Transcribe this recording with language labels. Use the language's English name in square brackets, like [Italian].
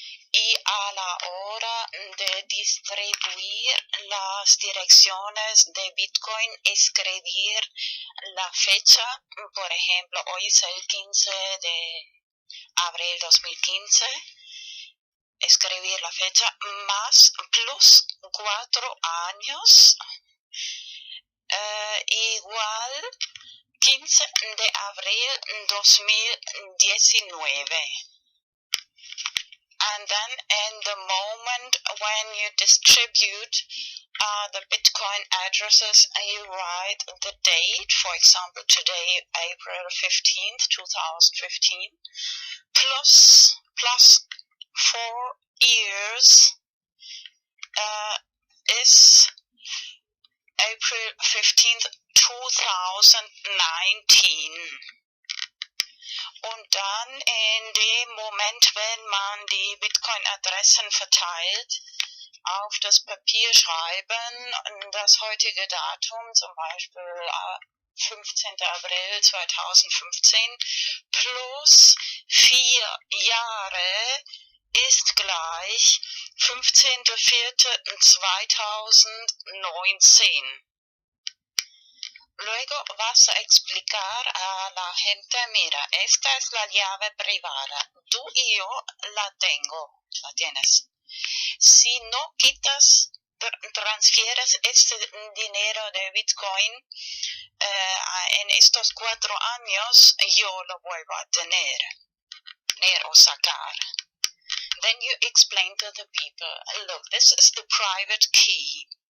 [Spanish] Y a la hora de distribuir las direcciones de Bitcoin, escribir la fecha, por ejemplo, hoy es el 15 de abril 2015, escribir la fecha más plus 4 años, igual 15 de abril 2019. [English] And then in the moment when you distribute the Bitcoin addresses, you write the date, for example today, April 15th, 2015, plus 4 years is April 15th, 2019. [German] Und dann in dem Moment, wenn man die Bitcoin-Adressen verteilt, auf das Papier schreiben, das heutige Datum, zum Beispiel 15. April 2015, plus 4 Jahre ist gleich 15.04.2019. [Spanish] Luego vas a explicar a la gente, mira, esta es la llave privada, tú y yo la tengo, la tienes. Si no quitas, transfieres este dinero de Bitcoin en estos 4 años, yo lo vuelvo a tener o sacar. [English] Then you explain to the people, look, this is the private key.